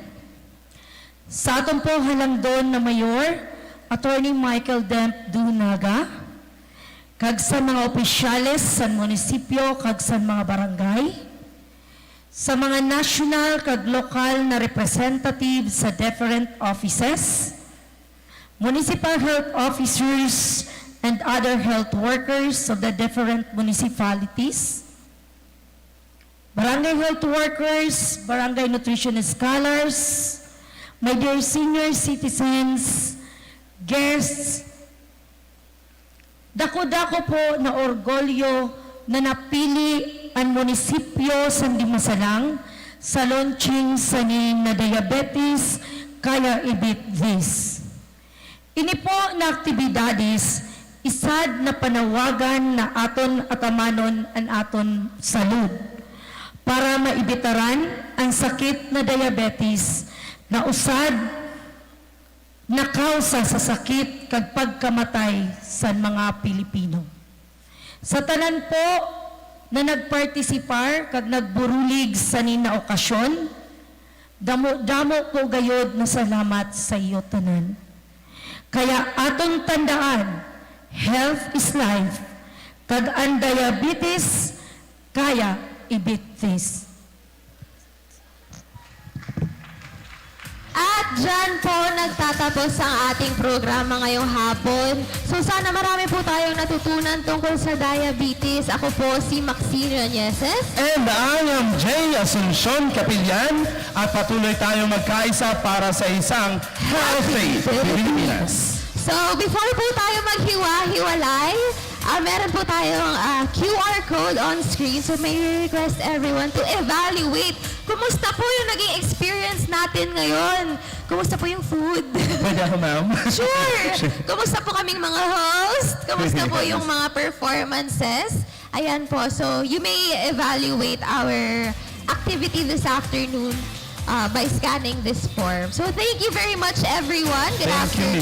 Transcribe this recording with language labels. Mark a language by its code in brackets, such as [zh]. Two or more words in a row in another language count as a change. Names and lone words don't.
[hil] Sa atong po halangdon na Mayor, Attorney Michael Demp Dunaga, kag sa mga opisyales sa munisipyo kag sa mga barangay, sa mga [en] national [hil] kag lokal na [en] representatives sa different offices, municipal health officers and other health workers of the different municipalities, barangay health workers, barangay nutrition scholars, my dear senior citizens, guests, [hil] dako-dako po na orgulyo na napili ang munisipyo sa Dimasalang sa launching sa ning na diabetes kaya ibit this. Ini po na aktibidades isad na panawagan na aton atamanon ang aton salud para maibitaran ang sakit na diabetes na usad na kausa sa sakit kag pagkamatay sa mga Pilipino. Sa tanan po na nagpartisipar kag nagburulig sa nina okasyon, damo po gayod na salamat sa iyo tanan. Kaya atong tandaan, [en] health is life, [hil] kag ang diabetes kaya ibit this. [tl] At dyan po nagtatapos ang ating programa ngayong hapon. So sana marami po tayong natutunan tungkol sa diabetes. Ako po si Maxine Reneses. [en] And I am [tl] Jay Asuncion Capillan at patuloy tayong magkaisa para sa isang healthy Pilipinas. So before po tayo maghiwa-hiwalay, meron po tayong QR code on screen. So [en] may request everyone to evaluate [tl] kumusta po yung naging experience natin ngayon. Kumusta po yung food? Pwede ako, ma'am? [en] Sure! [tl] Kumusta po kaming mga host? Kumusta po yung mga performances? Ayan po. [en] So you may evaluate our activity this afternoon by scanning this form. So thank you very much, everyone. Good afternoon.